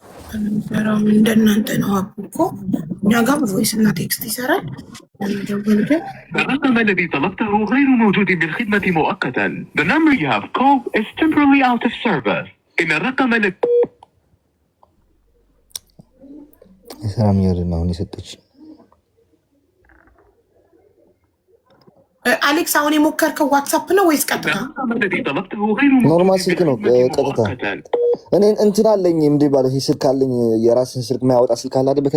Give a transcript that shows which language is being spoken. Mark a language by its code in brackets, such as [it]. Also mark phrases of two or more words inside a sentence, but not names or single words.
[am] እንደናንተ ነው እኮ እኛ ጋር ቮይስ እና ቴክስት ይሰራል። ለመደወል ግን [ar] الرقم الذي طلبته غير موجود بالخدمة مؤقتا. [en] The number you have called is temporarily out of service. [ar] إن الرقم الذي [am] ሰላም ይወርና አሁን የሰጠች አሌክስ አሁን የሞከርከው ዋትስአፕ ነው ወይስ ቀጥታ? ኖርማል ስልክ ነው ቀጥታ። እኔ እንትን አለኝ እንዴ ባለ ስልክ አለኝ የራስን ስልክ የሚያወጣ ስልክ አለ አይደል?